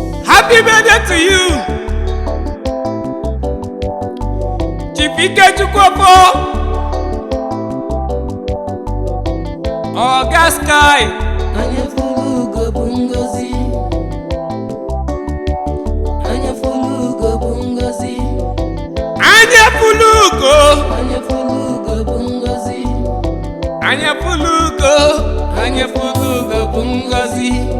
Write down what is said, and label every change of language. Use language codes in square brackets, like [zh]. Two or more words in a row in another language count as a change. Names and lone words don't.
[en] Happy birthday to you, Chief Ikechukwu Ofo, Oga Sky. [ig] Anya fulu ugo bụ ngozi. Anya fulu ugo bụ ngozi. Anya fulu ugo. Anya fulu ugo bụ ngozi. Anya fulu ugo. Anya fulu ugo bụ ngozi.